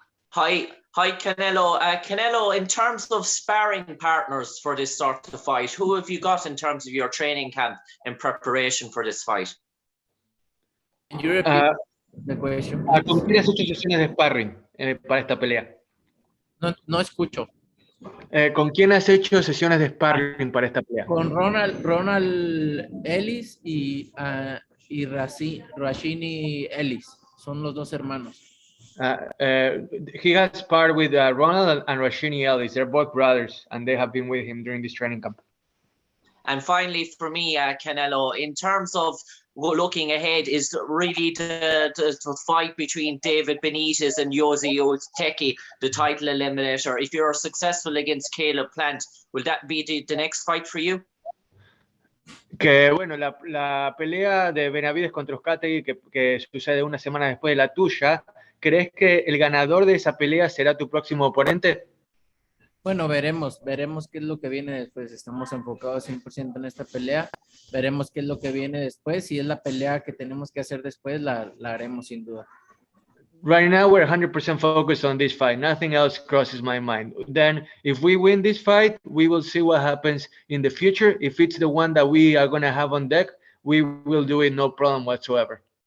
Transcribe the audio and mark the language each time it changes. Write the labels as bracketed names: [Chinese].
[English] Hi, Canelo. Canelo, in terms of sparring partners for this sort of fight, who have you got in terms of your training camp in preparation for this fight? Can you repeat the question? [Spanish] ¿Con quién has hecho sesiones de sparring para esta pelea? No escucho. ¿Con quién has hecho sesiones de sparring para esta pelea? Con Ronald Ellis y Rashini Ellis. Son los dos hermanos. [English] He has sparred with Ronald and Rashini Ellis. They're both brothers, and they have been with him during this training camp. And finally, for me, Canelo, in terms of looking ahead, is really the fight between David Benitez and Yosi Ozteki, the title eliminator. If you're successful against Caleb Plant, will that be the next fight for you? [Spanish] Que bueno, la pelea de Benavides contra Ozteki que sucede una semana después de la tuya, ¿crees que el ganador de esa pelea será tu próximo oponente? Bueno, veremos qué es lo que viene después. Estamos enfocados 100% en esta pelea. Veremos qué es lo que viene después. Si es la pelea que tenemos que hacer después, la haremos sin duda. [English] Right now, we're 100% focused on this fight. Nothing else crosses my mind. Then, if we win this fight, we will see what happens in the future. If it's the one that we are going to have on deck, we will do it no problem whatsoever.